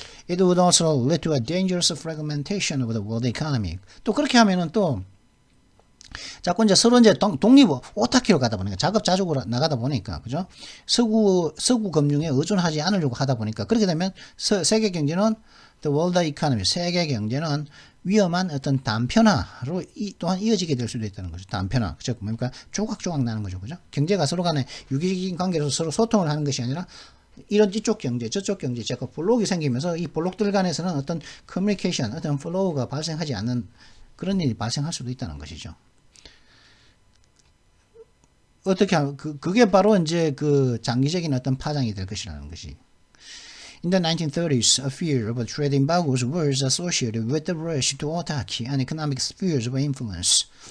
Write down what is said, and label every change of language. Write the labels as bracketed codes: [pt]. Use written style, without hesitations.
[en] It would also lead to a dangerous fragmentation of the world economy. [ko] 또 그렇게 하면은 또 자꾸 이제 서로 이제 오타키로 가다 보니까, 자급자족으로 나가다 보니까, 그죠? 서구 금융에 의존하지 않으려고 하다 보니까, 그렇게 되면 세계 경제는 [en] the world economy, [ko] 세계 경제는 위험한 어떤 단편화로 또한 이어지게 될 수도 있다는 거죠. 단편화. 그죠? 뭡니까? 조각조각 나는 거죠. 그죠? 경제가 서로 간에 유기적인 관계로 서로 소통을 하는 것이 아니라 이쪽 경제, 저쪽 경제, 제가 블록이 생기면서 이 블록들 간에서는 어떤 커뮤니케이션, 어떤 플로우가 발생하지 않는 그런 일이 발생할 수도 있다는 것이죠. 어떻게 하면, 그게 바로 이제 그 장기적인 어떤 파장이 될 것이라는 것이. [en] In the 1930s, a fear of trade embargoes was associated with the rush to autarky and economic spheres of influence.